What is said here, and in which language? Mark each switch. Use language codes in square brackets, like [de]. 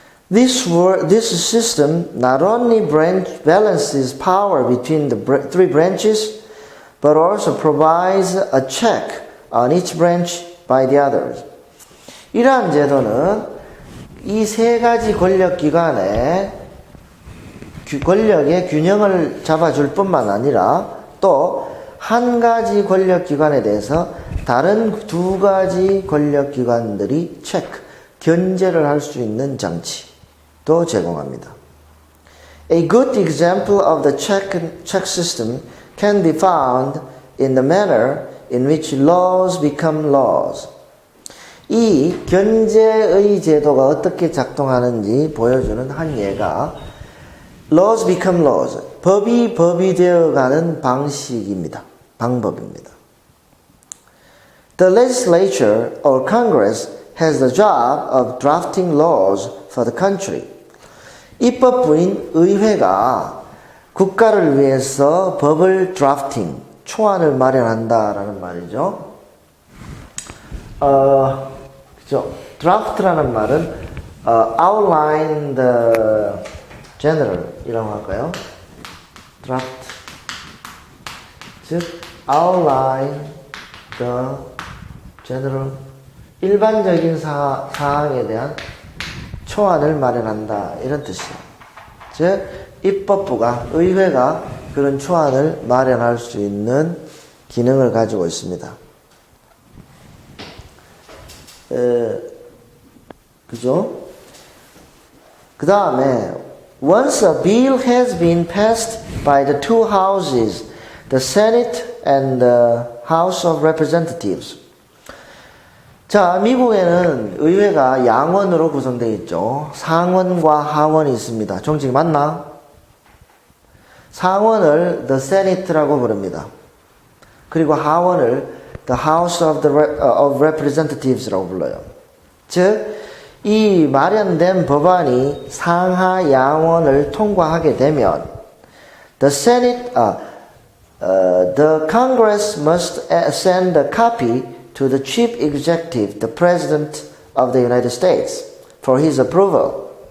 [en] This system not only balances power between the three branches, but also provides a check on each branch by the others. [ko] 이러한 제도는 이 세 가지 권력기관의 권력의 균형을 잡아줄 뿐만 아니라 또 한 가지 권력기관에 대해서 다른 두 가지 권력기관들이 견제를 할 수 있는 장치도 제공합니다. [en] A good example of the check system can be found in the manner in which laws become laws. [ko] 이 견제의 제도가 어떻게 작동하는지 보여주는 한 예가 [en] laws become laws, [ko] 법이 되어가는 방법입니다. [en] The legislature or Congress has the job of drafting laws for the country. [ko] 입법부인 의회가 국가를 위해서 법을 drafting, 초안을 마련한다라는 말이죠. 그죠? draft라는 말은 [en] outline the general [ko] 이라고 할까요? draft, 즉 [en] outline the general, [ko] 일반적인 사항에 대한 초안을 마련한다 이런 뜻이에요. 즉 입법부가, 의회가 그런 초안을 마련할 수 있는 기능을 가지고 있습니다. 그죠? 그 다음에 [en] once a bill has been passed by the two houses, the Senate and the House of Representatives. [ko] 자, 미국에는 의회가 양원으로 구성되어 있죠. 상원과 하원이 있습니다. 정식 맞나? 상원을 the Senate라고 부릅니다. 그리고 하원을 the House of Representatives라고 불러요. 즉, 이 마련된 법안이 상하 양원을 통과하게 되면 the Senate, [en] The Congress must send a copy to the chief executive, the President of the United States, for his approval.